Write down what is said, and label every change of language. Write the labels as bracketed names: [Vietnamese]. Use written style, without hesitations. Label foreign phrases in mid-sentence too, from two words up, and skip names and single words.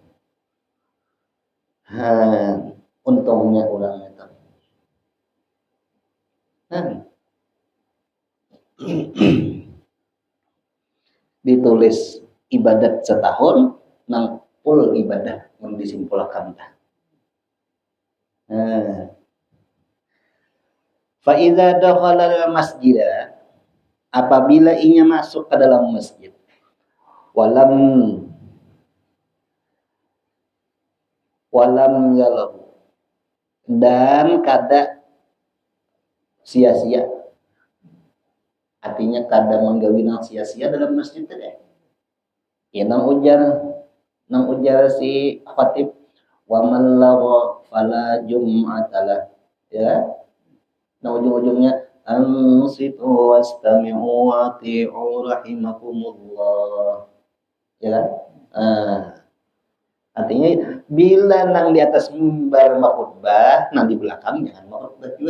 [Banjar] Untungnya orang itu. Ditulis ibadat setahun nang full ibadah mun disimpulkan tah. [Arabic] فإذا دخل المسجد, [Banjar] apabila ia masuk ke dalam masjid, [Arabic] ولم يله, [Banjar] dan kada sia-sia, artinya kada menggawi nang sia-sia dalam masjid tadi. Ya nang ujar si khatib, [Arabic] ومن لغا فلا جمعة له, [Banjar] ya. [Arabic] Nah ujung-ujungnya أنصتوا واستمعوا وأطيعوا رحمكم الله, ya kan? [Banjar] Artinya bila nang di atas mimbar khutbah, nang di belakang jangan khutbah juga.